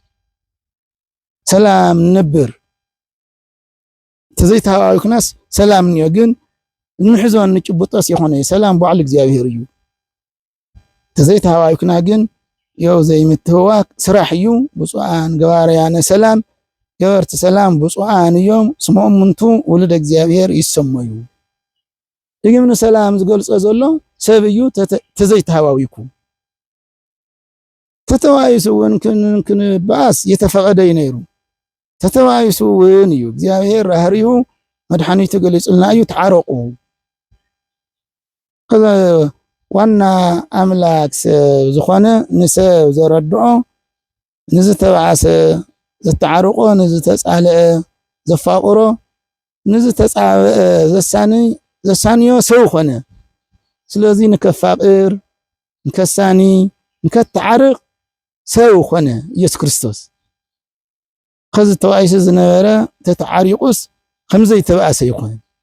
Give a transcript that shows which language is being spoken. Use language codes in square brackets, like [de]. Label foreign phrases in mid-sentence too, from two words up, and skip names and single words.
[ti] ሰላም ነብር ተዘይተሃዋዊክናስ ሰላም እንዮ ግን እንሕዞ እንጭብጦስ ይኾነ ሰላም ባዕሉ እግዚአብሔር እዩ ተዘይተሃዋዊክና ግን ያው ዘይምትህዋክ ስራሕ እዩ [gez] ብፁዓን ገባርያነ ሰላም [ti] ገበርቲ ሰላም ብፁዓን እዮም ስሞም ምንቱ [gez] ውሉደ እግዚአብሔር ይሰመዩ [ti] ድግምኒ ሰላም ዝገልጾ ዘሎ ሰብ እዩ ተዘይተሃዋዊኩ ተተዋይሱ ውን ክንባስ የተፈቀደ ነይሩ ተተዋይሱ ውን እዩ እግዚአብሔር ራህሪሁ መድኃኒቱ ገሊጽልና እዩ ተዓረቁ ከዛ ዋና አምላክ ሰብ ዝኾነ ንሰብ ዘረድኦ ንዝተባዓሰ ዘተዓረቆ ንዝተጻልአ ዘፋቁሮ ንዝተጻበአ ዘሳንዮ ሰብ ኾነ ስለዚ ንከፋቅር ንከሳኒ ንከተዓርቅ ሰብ ኾነ ኢየሱስ ክርስቶስ ከዚ ተዋይሱ ዝነበረ ተተዓሪቁስ ከምዘይ ተባእሰ ይኾን